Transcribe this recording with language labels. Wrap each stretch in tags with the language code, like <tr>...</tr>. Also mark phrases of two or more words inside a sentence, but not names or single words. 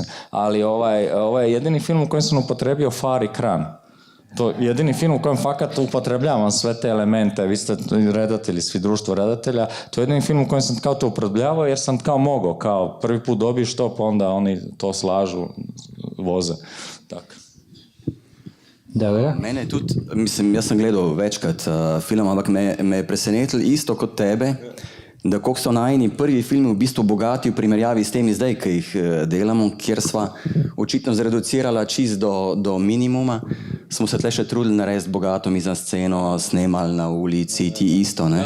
<hr>Ali ovo je jedini film u kojem sam upotrebio far i kran. To je jedini film u kojem fakat upotrebljavam sve te elemente, vi ste redatelji, svi društvo redatelja, to je jedini film u kojem sam kao to upotrebljavao jer sam kao mogao, kao prvi put dobiješ to, pa onda oni to slažu, voze. Tako.</hr> <sl>Dobro. Mene je tudi, jaz sem gledal večkrat film, ampak me je presenetilo isto kot tebe, da koliko so najini prvi filmi v bistvu bogati v primerjavi s temi zdaj, ki jih delamo, kjer sva očitno zreducirala čist do minimuma, smo se tle še trudili narediti bogato mizansceno, snemali na ulici, ti isto, ne?</sl>